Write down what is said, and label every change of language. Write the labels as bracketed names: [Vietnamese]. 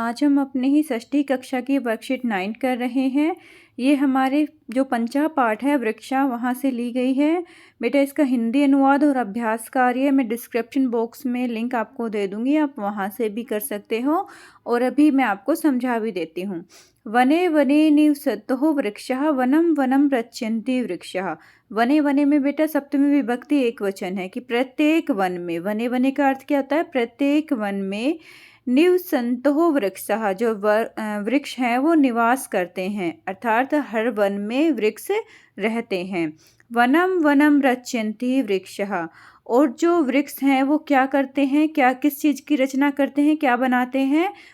[Hindi] आज हम अपने ही षष्ठी कक्षा की वर्कशीट 9 कर रहे हैं। ये हमारे जो पंचा पाठ है वृक्षा वहाँ से ली गई है। बेटा इसका हिंदी अनुवाद और अभ्यास कार्य मैं डिस्क्रिप्शन बॉक्स में लिंक आपको दे दूँगी, आप वहाँ से भी कर सकते हो और अभी मैं आपको समझा भी देती हूँ। [Sanskrit] वने वने निवसतुः वृक्षः वनं वनं रच्यन्ति वृक्षः। [Hindi] वने वने में बेटा सप्तमी विभक्ति एक वचन है कि प्रत्येक वन में, वने वने का अर्थ क्या होता है? प्रत्येक वन में [Sanskrit] निवसन्तुः वृक्षः, [Hindi] जो वृक्ष हैं वो निवास करते हैं, अर्थात हर वन में वृक्ष रहते हैं। [Sanskrit] वनम वनम रच्यन्ति वृक्षः, [Hindi] और जो वृक्ष हैं वो क्या करते हैं, क्या किस चीज़ की रचना करते हैं, क्या बनाते हैं?